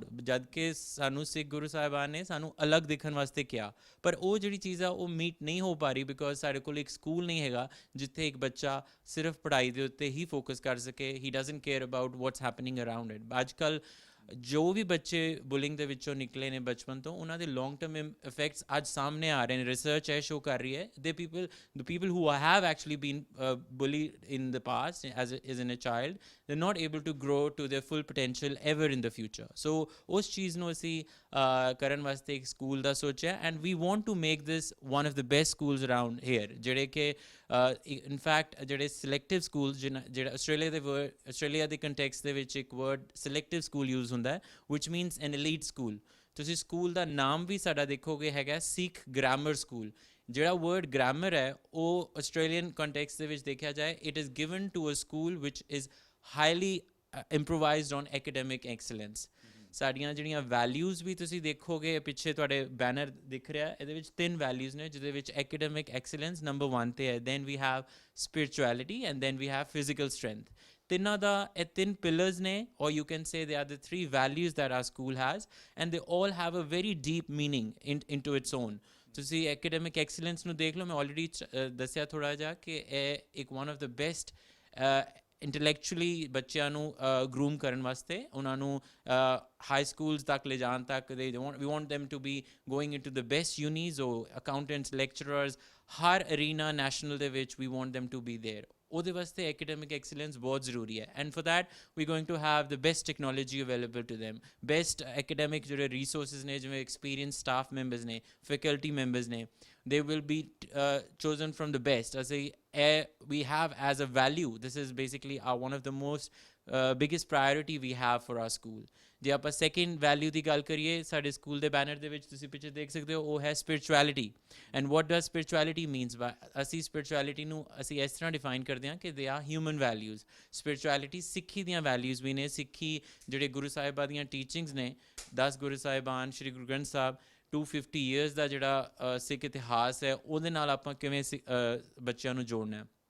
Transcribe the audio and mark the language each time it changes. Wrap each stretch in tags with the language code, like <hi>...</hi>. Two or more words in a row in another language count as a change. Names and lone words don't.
<pa>ਜਦ ਕਿ ਸਾਨੂੰ ਸਿੱਖ ਗੁਰੂ ਸਾਹਿਬਾਨ ਨੇ ਸਾਨੂੰ ਅਲੱਗ ਦਿਖਣ ਵਾਸਤੇ ਕਿਹਾ, ਪਰ ਉਹ ਜਿਹੜੀ ਚੀਜ਼ ਆ ਉਹ ਮੀਟ ਨਹੀਂ ਹੋ ਪਾ ਰਹੀ, ਬਿਕੋਜ਼ ਸਾਡੇ ਕੋਲ ਇੱਕ ਸਕੂਲ ਨਹੀਂ ਹੈਗਾ ਜਿੱਥੇ ਇੱਕ ਬੱਚਾ ਸਿਰਫ ਪੜ੍ਹਾਈ ਦੇ ਉੱਤੇ ਹੀ ਫੋਕਸ ਕਰ ਸਕੇ।</pa> <en>He doesn't care about what's happening around it.</en> <pa>ਅੱਜ ਕੱਲ੍ਹ ਜੋ ਵੀ ਬੱਚੇ ਬੁਲਿੰਗ ਦੇ ਵਿੱਚੋਂ ਨਿਕਲੇ ਨੇ ਬਚਪਨ ਤੋਂ, ਉਹਨਾਂ ਦੇ</pa> <en>long term effects</en> <pa>ਅੱਜ ਸਾਹਮਣੇ ਆ ਰਹੇ ਨੇ। ਰਿਸਰਚ ਇਹ ਸ਼ੋ ਕਰ ਰਹੀ ਹੈ</pa> <en>the people who have actually been bullied in the past as in a child, they're not able to grow to their full potential ever in the future.</en> <pa>So ਉਸ ਚੀਜ਼ ਨੂੰ ਅਸੀਂ ਕਰਨ ਵਾਸਤੇ ਇੱਕ ਸਕੂਲ ਦਾ ਸੋਚਿਆ,</pa> <en>and we want to make this one of the best schools around here,</en> <pa>ਜਿਹੜੇ ਕਿ ਇਨਫੈਕਟ ਜਿਹੜੇ</pa> <en>selective school</en> <pa>ਜਿਹੜਾ ਆਸਟ੍ਰੇਲੀਆ ਦੇ ਕੰਟੈਕਸਟ ਦੇ ਵਿੱਚ ਇੱਕ ਵਰਡ</pa> <en>selective school use</en> <pa>ਹੁੰਦਾ ਹੈ,</pa> <en>which means an elite school.</en> <pa>ਤੁਸੀਂ ਸਕੂਲ ਦਾ ਨਾਮ ਵੀ ਸਾਡਾ ਦੇਖੋਗੇ ਹੈਗਾ ਸਿੱਖ ਗ੍ਰਾਮਰ ਸਕੂਲ। ਜਿਹੜਾ ਵਰਡ ਗ੍ਰਾਮਰ ਹੈ ਉਹ ਆਸਟ੍ਰੇਲੀਅਨ ਕੰਟੈਕਸਟ ਦੇ ਵਿੱਚ ਦੇਖਿਆ ਜਾਏ,</pa> <en>It is given to a school which is highly improvised on academic excellence.</en> <pa>ਸਾਡੀਆਂ ਜਿਹੜੀਆਂ ਵੈਲਿਊਜ਼ ਵੀ ਤੁਸੀਂ ਦੇਖੋਗੇ, ਪਿੱਛੇ ਤੁਹਾਡੇ ਬੈਨਰ ਦਿਖ ਰਿਹਾ, ਇਹਦੇ ਵਿੱਚ 3 ਵੈਲਿਊਜ਼ ਨੇ, ਜਿਹਦੇ ਵਿੱਚ</pa> <en>academic excellence number</en> <pa>1 'ਤੇ ਹੈ,</pa> <en>then we have spirituality and then we have physical strength.</en> <pa>ਤਿੰਨਾਂ ਦਾ ਇਹ 3 pillars ਨੇ,</pa> <en>or you can say they are the 3 values that our school has, and they all have a very deep meaning into its own.</en> <pa>ਤੁਸੀਂ</pa> <en>academic excellence</en> <pa>ਨੂੰ ਦੇਖ ਲਓ, ਮੈਂ ਆਲਰੇਡੀ ਦੱਸਿਆ ਥੋੜ੍ਹਾ ਜਿਹਾ ਕਿ ਇਹ ਇੱਕ</pa> <en>one of the best intellectually</en> <pa>ਬੱਚਿਆਂ ਨੂੰ ਗਰੂਮ ਕਰਨ ਵਾਸਤੇ, ਉਹਨਾਂ ਨੂੰ</pa> <en>high schools</en> <pa>ਤੱਕ ਲੈ ਜਾਣ ਤੱਕ ਵੀ</pa> <en>want them to be going into the best unis or accountants, lecturers,</en> <pa>ਹਰ ਅਰੀਨਾ ਨੈਸ਼ਨਲ ਦੇ ਵਿੱਚ</pa> <en>we want them to be there.</en> <pa>ਉਹਦੇ ਵਾਸਤੇ</pa> <en>academic excellence</en> <pa>ਬਹੁਤ ਜ਼ਰੂਰੀ ਹੈ,</pa> <en>and for that we going to have the best technology available to them, best academic ਜਿਹੜੇ ਰਿਸੋਰਸਿਸ ਨੇ, ਜਿਵੇਂ experience staff members ਨੇ, faculty members ਨੇ, they will be chosen from the best. As we have as a value, this is basically one of the most biggest priority we have for our school.</en> <pa>ਜੇ ਆਪਾਂ</pa> <en>second value</en> <pa>ਦੀ ਗੱਲ ਕਰੀਏ, ਸਾਡੇ ਸਕੂਲ ਦੇ ਬੈਨਰ ਦੇ ਵਿੱਚ ਤੁਸੀਂ ਪਿੱਛੇ ਦੇਖ ਸਕਦੇ ਹੋ, ਉਹ ਹੈ ਸਪਿਰਿਚੁਅਲਿਟੀ।</pa> <en>And what does spirituality means?</en> <pa>ਅਸੀਂ ਸਪਿਰਿਚੁਅਲਿਟੀ ਨੂੰ ਅਸੀਂ ਇਸ ਤਰ੍ਹਾਂ ਡਿਫਾਈਨ ਕਰਦੇ ਹਾਂ ਕਿ</pa> <en>they are human values.</en> <pa>ਸਪਿਰਿਚੁਅਲਿਟੀ ਸਿੱਖੀ ਦੀਆਂ ਵੈਲਿਊਜ਼ ਵੀ ਨੇ। ਸਿੱਖੀ ਜਿਹੜੇ ਗੁਰੂ ਸਾਹਿਬਾਂ ਦੀਆਂ ਟੀਚਿੰਗਸ ਨੇ, 10 ਗੁਰੂ ਸਾਹਿਬਾਨ, ਸ਼੍ਰੀ ਗੁਰੂ ਗ੍ਰੰਥ ਸਾਹਿਬ, 250 years ਦਾ ਜਿਹੜਾ ਸਿੱਖ ਇਤਿਹਾਸ ਹੈ, ਉਹਦੇ ਨਾਲ ਆਪਾਂ ਕਿਵੇਂ ਬੱਚਿਆਂ ਨੂੰ ਜੋੜਨਾ।</pa>